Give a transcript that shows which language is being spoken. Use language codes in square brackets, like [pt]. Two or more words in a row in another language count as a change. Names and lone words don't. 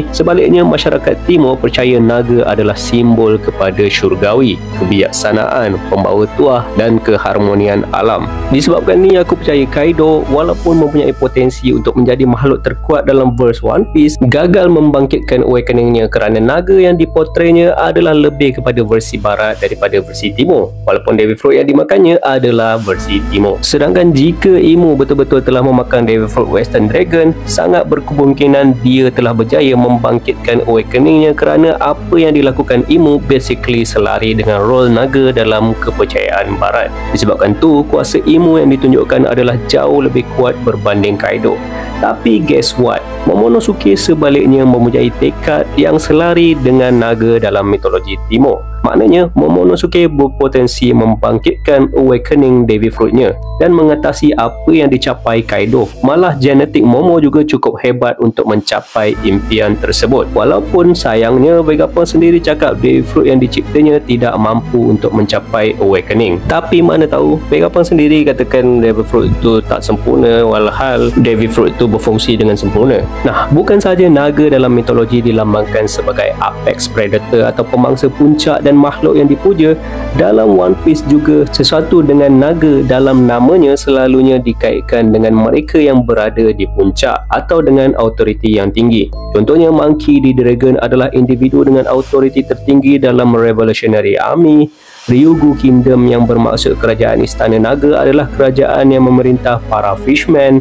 [ms] Sebaliknya, masyarakat timur percaya naga adalah simbol kepada syurgawi, kebijaksanaan, pembawa tuah dan keharmonian alam. Disebabkan ni, aku percaya Kaido walaupun mempunyai potensi untuk menjadi makhluk terkuat dalam verse One Piece, gagal membangkitkan awakening-nya kerana naga yang diportraynya adalah lebih kepada versi barat daripada versi timur, walaupun Devil Fruit yang dimakannya adalah versi timur. Sedangkan jika Imu betul-betul telah memakan Devil Fruit Western Dragon, sangat berkemungkinan dia telah berjaya membangkitkan awakeningnya kerana apa yang dilakukan Imu basically selari dengan role naga dalam kepercayaan barat. Disebabkan tu, kuasa Imu yang ditunjukkan adalah jauh lebih kuat berbanding Kaido. Tapi [en] guess what? [ms] Momonosuke sebaliknya mempunyai tekad yang selari dengan naga dalam mitologi timur. Maknanya, Momonosuke berpotensi membangkitkan awakening Devil Fruit-nya dan mengatasi apa yang dicapai Kaido. Malah genetik Momo juga cukup hebat untuk mencapai impian tersebut. Walaupun sayangnya Vegapunk sendiri cakap Devil Fruit yang diciptanya tidak mampu untuk mencapai awakening. Tapi mana tahu, Vegapunk sendiri katakan Devil Fruit itu tak sempurna, walhal Devil Fruit itu berfungsi dengan sempurna. Nah, bukan sahaja naga dalam mitologi dilambangkan sebagai [en] apex predator [ms] atau pemangsa puncak dan makhluk yang dipuja, dalam One Piece juga sesuatu dengan naga dalam namanya selalunya dikaitkan dengan mereka yang berada di puncak atau dengan autoriti yang tinggi. Contohnya, Monkey D. Dragon adalah individu dengan autoriti tertinggi dalam Revolutionary Army. Ryugu Kingdom yang bermaksud kerajaan Istana Naga adalah kerajaan yang memerintah para fishmen.